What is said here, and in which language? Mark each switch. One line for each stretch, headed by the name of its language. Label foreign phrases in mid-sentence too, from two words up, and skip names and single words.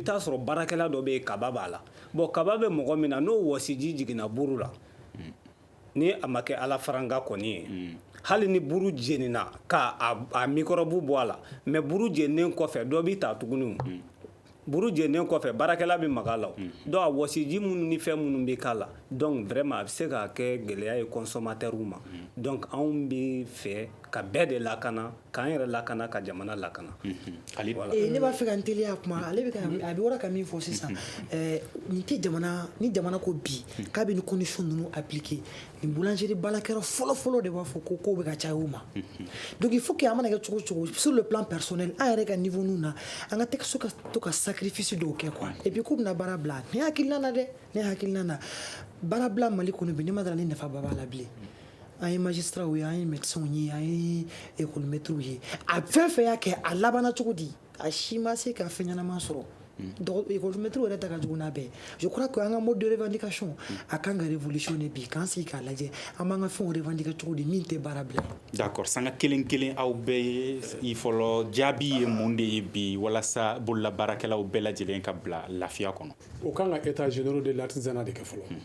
Bambara: taa sɔrɔ baarakɛla dɔ bɛ yen kaba b'a la bon kaba bɛ mɔgɔ min na n'o wɔsiji jiginna buru la ni a ma kɛ ala faranga kɔni ye hali ni buru jenina k'a microbe bɔ a la mais buru jeninen kɔfɛ dɔ b'i ta tuguni buru jeninen kɔfɛ baarakɛla bɛ maga la donc a wɔsiji minnu ni fɛn minnu bɛ k'a la
French: donc vraiment
Bambara: a bɛ se ka kɛ gɛlɛya ye consommateurs ma donc anw bɛ fɛ ka bɛɛ de lakana k'an yɛrɛ lakana ka jamana lakana ne b'a fɛ ka n teliya kuma ale bɛ a bɛ wɔra ka min fɔ sisan nin tɛ ni jamana ko bi k'a bɛ ni condition ninnu appliquer nin boulangerie baarakɛyɔrɔ fɔlɔ de b'a fɔ ko kow bɛ ka caya u ma
French: donc il faut que
Bambara: a mana kɛ cogo cogo
French: sur le plan personnel
Bambara: an yɛrɛ ka niveau ninnu na an ka tɛ ka to ka sacrifice dɔw kɛ
French: quoi et puis
Bambara: k'u bɛna baara bila ne hakilina na dɛ ne hakilina na baara bila Mali kɔnɔ bi ne ma dala ni nafa ba b'a la bilen an ye magistrats ye an ye médecins ye an ye économétres ye a fɛn fɛn y'a kɛ a labanna cogo di a si ma se ka fɛn ɲɛnama sɔrɔ économétres yɛrɛ ta ka jugu n'a bɛɛ
French: je crois que
Bambara: an ka
French: mode de revendication
Bambara: a kan ka révolutionner bi k'an sigi k'a lajɛ an b'an ka fɛnw revendiquer cogo di min tɛ baara bila d'accord sanga kelen kelen aw bɛɛ ye fɔlɔ jaabi ye mun de ye bi walasa bololabaarakɛlaw bɛɛ lajɛlen ka bila lafiya kɔnɔ o kan ka
French: états généraux de l'artisanat
Bambara: de kɛ fɔlɔ